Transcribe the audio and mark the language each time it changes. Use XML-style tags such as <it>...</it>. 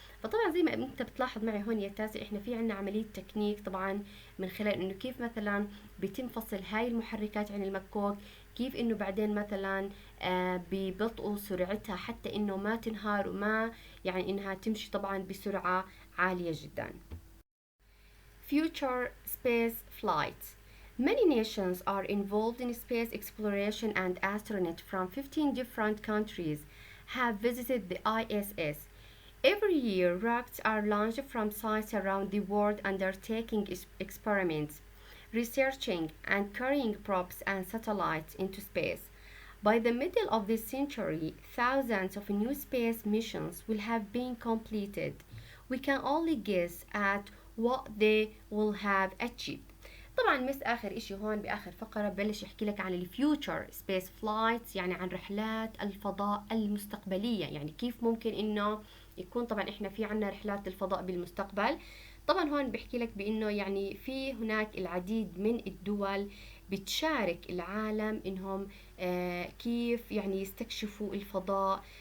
<ar>فطبعا زي ما انت بتلاحظ معي هون يا تاسع، احنا في عنا عملية تكنيك طبعا من خلال انه كيف مثلا بيتم فصل هاي المحركات عن المكوك، كيف انه بعدين مثلا ببطئوا سرعتها حتى انه ما تنهار وما يعني انها تمشي طبعا بسرعة عالية جدا.</ar> <en>Future space flights. Many nations are involved in space exploration, and astronauts from 15 different countries have visited the ISS. Every year, rockets are launched from sites around the world undertaking experiments, researching and carrying probes and satellites into space. By the middle of this century, thousands of new space missions will have been completed. We can only guess at what they will have achieved.</en> <ar>طبعا مس اخر اشي هون باخر فقرة ببلش يحكي لك عن</ar> <en>الفيوتشر space flights,</en> <ar>يعني عن رحلات الفضاء المستقبلية، يعني كيف ممكن انه يكون طبعا احنا في عنا رحلات الفضاء بالمستقبل. طبعا هون بحكي لك بانه يعني في هناك العديد من الدول بتشارك العالم انهم كيف يعني يستكشفوا الفضاء.</ar>